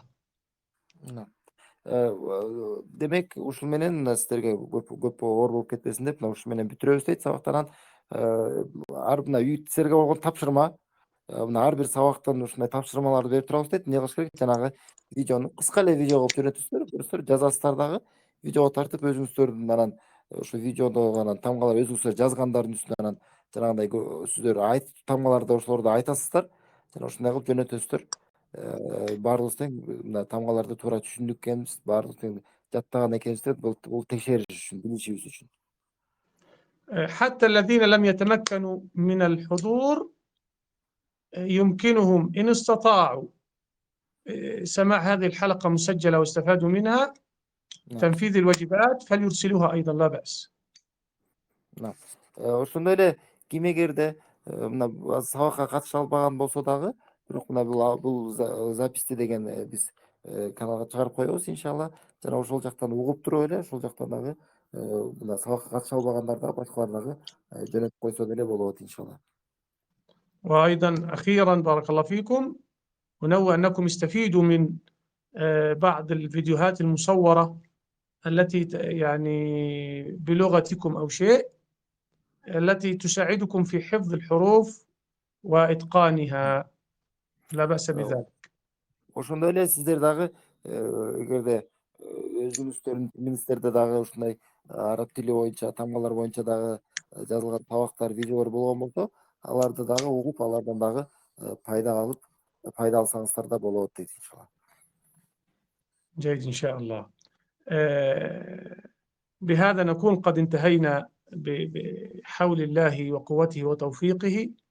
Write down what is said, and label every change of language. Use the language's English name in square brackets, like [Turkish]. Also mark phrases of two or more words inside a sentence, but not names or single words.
[Arabic] نعم. [Kyrgyz] Демек ушул менен сиздерге көп оор болуп кетпесин деп мына ушул менен бүтүрөбүз дейт сабактан. Ар мына силерге болгон тапшырма, мына ар бир сабактан ушундай тапшырмаларды берип турабыз дейт. Эмне кылыш керек? Жанагы видеону кыска эле видео кылып жөнөтөсүздөр, жазасыздар дагы видеого тартып өзүңүздөрдүн анан ошо видеодо анан тамгалар өзүңүздөр жазгандардын үстүнө анан жанагындай сиздер тамгаларды ошолорду айтасыздар. Жана ушундай кылып жөнөтөсүздөр. Баардыгыбыз тең мына тамгаларды туура түшүндүк экенбиз, баардыгы тең жаттаган экенбиз деп бул текшериш үчүн, билишибиз үчүн. [Arabic] حتى الذين لم يتمكنوا من الحضور يمكنهم إن استطاعوا سماع هذه الحلقة مسجلة واستفادوا منها تنفيذ الواجبات فليرسلوها أيضا لا بأس. نعم. [Kyrgyz] Ошондой эле ким эгерде мына сабакка катыша албаган болсо дагы, бирок мына бул записти деген биз каналга чыгарып коебуз иншалла. Жана ошол жактан угуп туруп эле, ошол жактан дагы мына сабакка катыша албагандар дагы башкалар дагы жөнөтүп койсо деле болот иншалла. [Arabic] وأيضا أخيرا بارك الله فيكم، ونوى أنكم استفيدوا من بعض الفيديوهات المصورة التي يعني بلغتكم أو شيء التي تساعدكم في حفظ الحروف وإتقانها، لا بأس بذلك. [Kyrgyz] Ошондой эле сиздер дагы эгерде өзүңүздөрдүн тилиңиздерде дагы ушундай араб тили боюнча, тамгалар боюнча дагы жазылган сабактар, видеолор болгон болсо, аларды дагы угуп, алардан дагы пайда алсаңыздар да болот дейт иншалла. [Arabic] جيد إن شاء الله. بهذا نكون قد انتهينا بحول الله وقوته وتوفيقه.